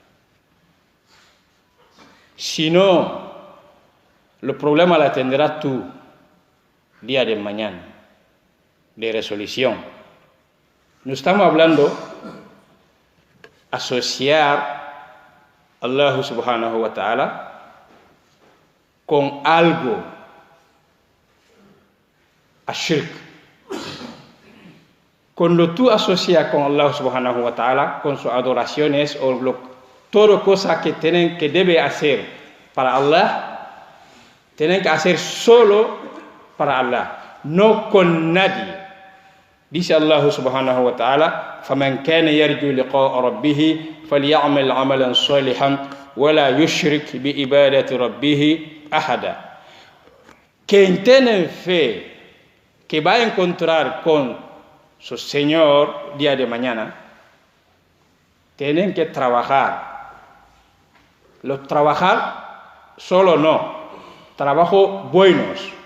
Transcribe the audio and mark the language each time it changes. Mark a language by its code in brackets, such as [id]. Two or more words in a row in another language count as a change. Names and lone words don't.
[es] Si no, el problema la tendrás tú día de mañana, de resolución. No estamos hablando asociar a [ar] الله سبحانه وتعالى [es] con algo, a shirk. Cuando tú asocias con [ar] الله سبحانه وتعالى, [es] con sus adoraciones o todo cosa que debe hacer para Allah, tienen que hacer solo para Allah, no con nadie. [ar] Dice الله سبحانه وتعالى: فَمَنْ كَانَ يَرْجُو لِقَاءَ رَبِّهِ فَلْيَعْمَلْ عَمَلًا صَالِحًا وَلَا يُشْرِكْ بِعِبَادَةِ رَبِّهِ أَحَدًا. [es] Quien tiene fe que va a encontrar con su Señor día de mañana, tienen que trabajar. Los trabajar solo no, trabajo buenos.